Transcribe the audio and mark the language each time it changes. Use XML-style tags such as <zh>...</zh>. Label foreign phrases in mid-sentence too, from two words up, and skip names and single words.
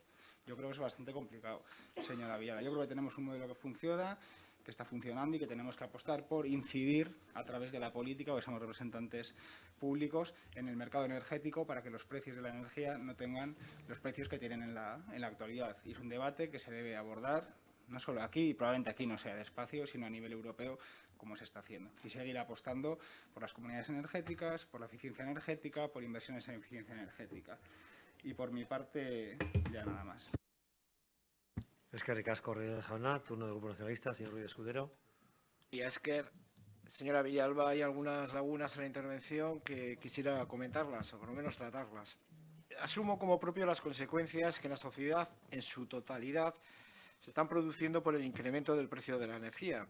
<es>Yo creo que es bastante complicado, señora Villara. Yo creo que tenemos un modelo que funciona, que está funcionando y que tenemos que apostar por incidir a través de la política, porque somos representantes públicos, en el mercado energético para que los precios de la energía no tengan los precios que tienen en la actualidad. Y es un debate que se debe abordar, no solo aquí, y probablemente aquí no sea despacio, sino a nivel europeo, como se está haciendo. Y seguir apostando por las comunidades energéticas, por la eficiencia energética, por inversiones en eficiencia energética. Y por mi parte, ya nada más.</es> <eu>Eskerrik asko, Rodríguez jauna.</eu> <es>Turno del Grupo Nacionalista, señor Ruiz Escudero. Y es que, señora Villalba, hay algunas lagunas en la intervención que quisiera comentarlas, o por lo menos tratarlas. Asumo como propio las consecuencias que en la sociedad, en su totalidad, se están produciendo por el incremento del precio de la energía.</es>